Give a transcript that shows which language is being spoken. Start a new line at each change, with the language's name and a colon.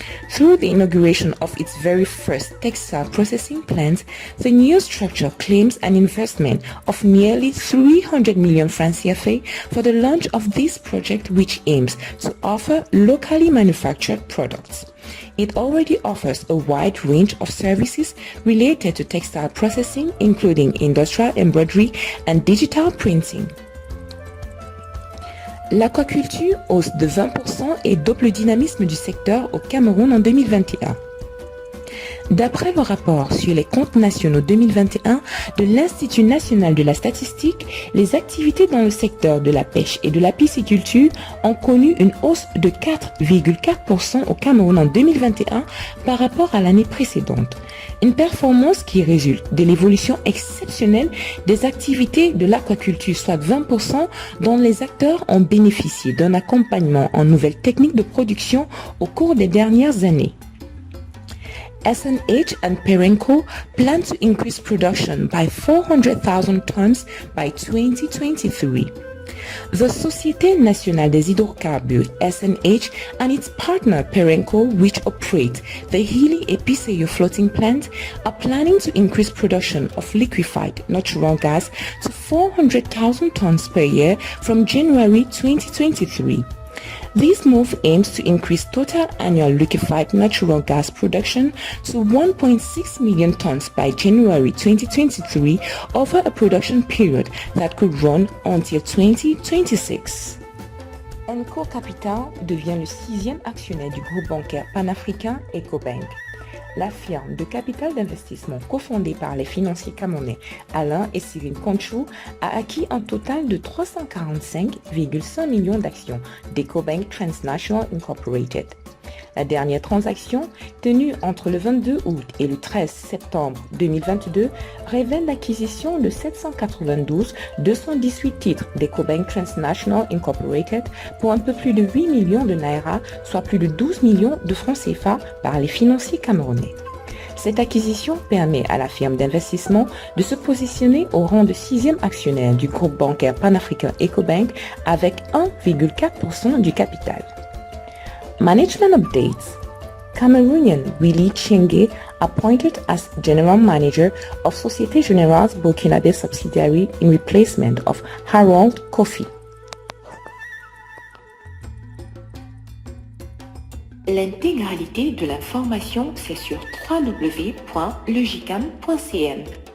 English: Through the inauguration of its very first textile processing plant, the new structure claims an investment of nearly 300 million francs CFA for the launch of this project, which aims to offer locally manufactured products. It already offers a wide range of services related to textile processing, including industrial embroidery and digital printing.
French: L'aquaculture hausse de 20% et double le dynamisme du secteur au Cameroun en 2021. D'après le rapport sur les comptes nationaux 2021 de l'Institut national de la statistique, les activités dans le secteur de la pêche et de la pisciculture ont connu une hausse de 4,4% au Cameroun en 2021 par rapport à l'année précédente. Une performance qui résulte de l'évolution exceptionnelle des activités de l'aquaculture, soit 20%, dont les acteurs ont bénéficié d'un accompagnement en nouvelles techniques de production au cours des dernières années.
English: SNH and Perenco plan to increase production by 400,000 tons by 2023. The Société nationale des hydrocarbures (SNH) and its partner Perenco, which operate the Hilly Episeyo floating plant, are planning to increase production of liquefied natural gas to 400,000 tons per year from January 2023. This move aims to increase total annual liquefied natural gas production to 1.6 million tons by January 2023 over a production period that could run until 2026.
French: Enco Capital devient le 6e actionnaire du groupe bancaire panafricain Ecobank. La firme de capital d'investissement cofondée par les financiers camerounais Alain et Cyril Conchou a acquis un total de 345,5 millions d'actions d'Ecobank Transnational Incorporated. La dernière transaction, tenue entre le 22 août et le 13 septembre 2022, révèle l'acquisition de 792,218 titres d'Ecobank Transnational Incorporated pour un peu plus de 8 millions de naira, soit plus de 12 millions de francs CFA par les financiers camerounais. Cette acquisition permet à la firme d'investissement de se positionner au rang de 6e actionnaire du groupe bancaire panafricain Ecobank avec 1,4% du capital.
English: Management updates. Cameroonian Willy Chenge appointed as General Manager of Société Générale's Burkinabé subsidiary in replacement of Harold Kofi.
French: L'intégralité de l'information, c'est sur www.legicam.cm.